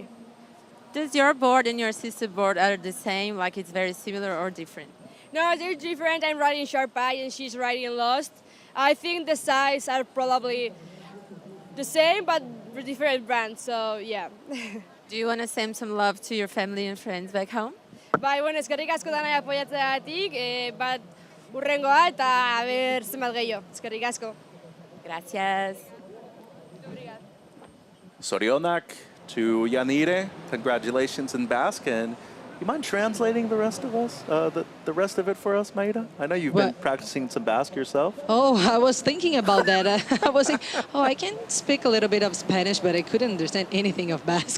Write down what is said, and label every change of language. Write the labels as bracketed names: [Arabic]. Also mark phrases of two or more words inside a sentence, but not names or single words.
[English] Does your board and your sister board are the same? Like it's very similar or different? No, they're different. I'm riding Sharp Eye and she's riding Lost. I think the size are probably the same, but different brands. So yeah. Do you want to send some love to your family and friends back home? [Basque] Bai, bueno, eskerrik asko danai apoiatzeagatik, bat urrengoa eta aber zenbat gehiago. Eskerrik asko. [Spanish] Gracias. [Basque] Sorionak to Yanire. [English] Congratulations in Basque. And you mind translating the rest of us, the rest of it for us, Maida? I know you've been practicing some Basque yourself. Oh, I was thinking about that. I was like, oh, I can speak a little bit of Spanish, but I couldn't understand anything of Basque.